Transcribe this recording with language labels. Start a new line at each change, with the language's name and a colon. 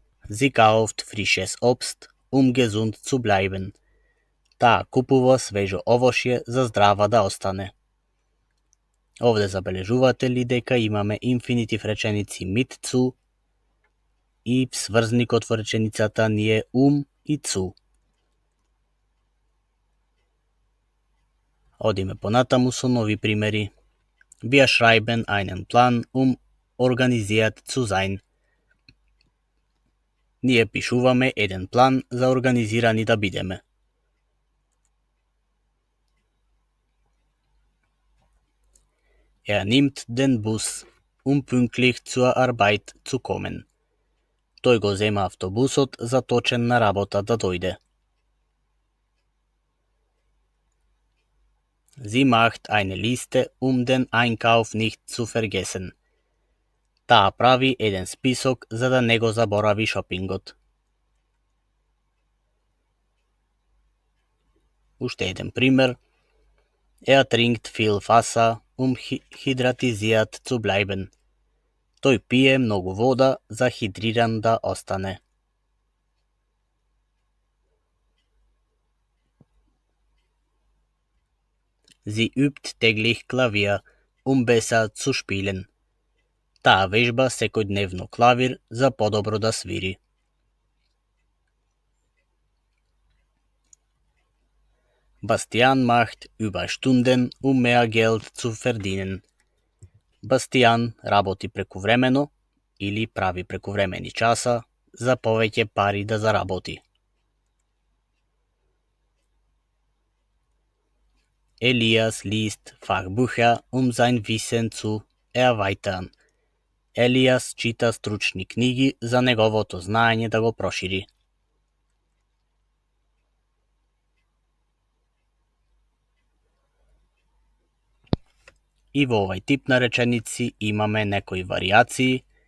German: Sie kauft frisches Obst, gesund zu bleiben.
Macedonian: Таа купува свежо овошје за здрава да остане. Овде забележувате ли дека имаме инфинитив реченици mit zu и сврзникот во реченицата ни е и zu. Одиме понатаму со нови примери.
German: Wir schreiben einen Plan, organisiert zu sein.
Macedonian: Ние пишуваме еден план за организирани да бидеме.
German: Nimmt den Bus, pünktlich zur Arbeit zu kommen.
Macedonian: Тој го зема автобусот за точен на работа да дојде.
German: Sie macht eine Liste, den Einkauf nicht zu vergessen.
Macedonian: Таа прави еден список за да не го заборави шопингот. Уште еден пример.
German: Trinkt viel Wasser, hydratisiert zu bleiben.
Macedonian: Тој пие многу вода за хидриран да остане.
German: Sie übt täglich Klavier, besser zu spielen.
Macedonian: Таа вежба секојдневно клавир за подобро да свири.
German: Bastian macht Überstunden, mehr Geld zu verdienen.
Macedonian: Бастијан работи прекувремено или прави прекувремени часа за повеќе пари да заработи.
German: Elias liest Fachbücher, sein Wissen zu erweitern.
Macedonian: Елијас чита стручни книги за неговото знаење да го прошири. И во овај тип на реченици имаме некои варијации.